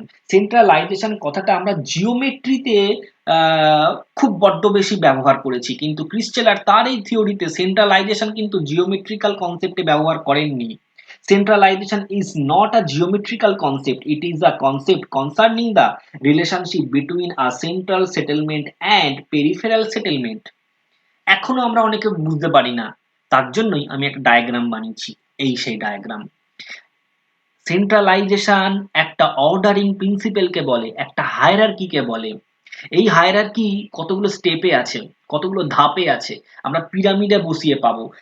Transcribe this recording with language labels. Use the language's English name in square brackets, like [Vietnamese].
[Bangla] Centralisation কথাটা আমরা জিওমেট্রিতে খুব বড্ড বেশি ব্যবহার করেছি, কিন্তু ক্রিস্টেলার তার এই থিওরিতে সেন্ট্রালাইজেশন কিন্তু জিওমেট্রিক্যাল কনসেপ্টে ব্যবহার করেননি। [English] Centralization is not a geometrical concept, it is a concept concerning the relationship between a central settlement and peripheral settlement. [Bangla] এখনো আমরা অনেকে বুঝতে পারি না, তার জন্যই আমি একটা ডায়াগ্রাম বানিয়েছি। এই সেই ডায়াগ্রাম। সেন্ট্রালাইজেশন একটা অর্ডারিং প্রিন্সিপালকে বলে, একটা হায়ারার্কিকে বলে। এই হায়ারার্কি কতগুলো স্টেপে আছে, কতগুলো ধাপে আছে, আমরা পিরামিডে বসিয়ে পাবো।